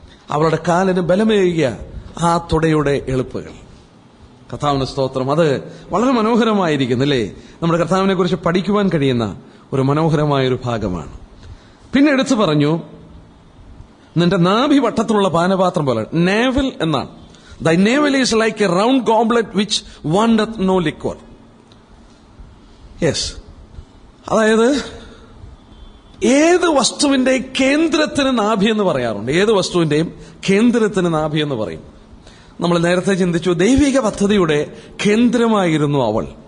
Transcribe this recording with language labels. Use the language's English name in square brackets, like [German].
[Malayalam] അവളുടെ കാലിന് ബലമേകിയ ആ തുടയുടെ എളുപ്പുകൾ. കർത്താവിന് സ്തോത്രം. അത് വളരെ മനോഹരമായിരിക്കുന്നു അല്ലേ? നമ്മുടെ കർത്താവിനെ കുറിച്ച് പഠിക്കുവാൻ കഴിയുന്ന ഒരു മനോഹരമായൊരു ഭാഗമാണ്. പിന്നെ എടുത്തു പറഞ്ഞു, നിന്റെ നാഭി വട്ടത്തിലുള്ള പാനപാത്രം പോലെ. നേവൽ എന്നാണ്. [English] Thy navel is like a round goblet which wanteth no liquor. [Malayalam] Yes, അതായത് ഏത് വസ്തുവിന്റെയും കേന്ദ്രത്തിന് നാഭി എന്ന് പറയാറുണ്ട്. ഏത് വസ്തുവിന്റെയും കേന്ദ്രത്തിന് നാഭി എന്ന് പറയും. നമ്മൾ നേരത്തെ ചിന്തിച്ചു, ദൈവിക പദ്ധതിയുടെ കേന്ദ്രമായിരുന്നു അവൾ.